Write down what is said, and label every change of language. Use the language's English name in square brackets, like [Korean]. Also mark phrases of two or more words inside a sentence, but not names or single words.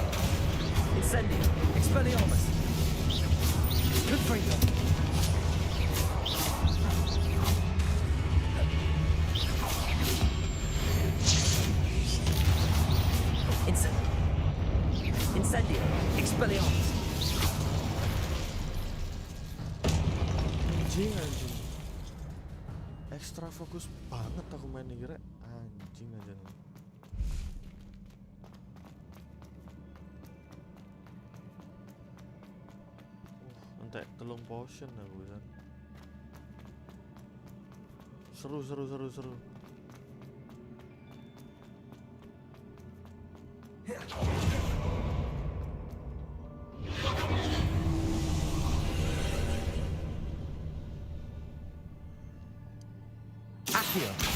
[Latin] Incendio! Expelliarmus! Confringo! Incendio! Expelliarmus! [Indonesian] Anjing. Ekstra fokus banget aku main [Javanese] iki rek. [Indonesian] Anjing aja. [Javanese] Entek telung potion aku kan. [Indonesian] Seru. [Latin] Accio!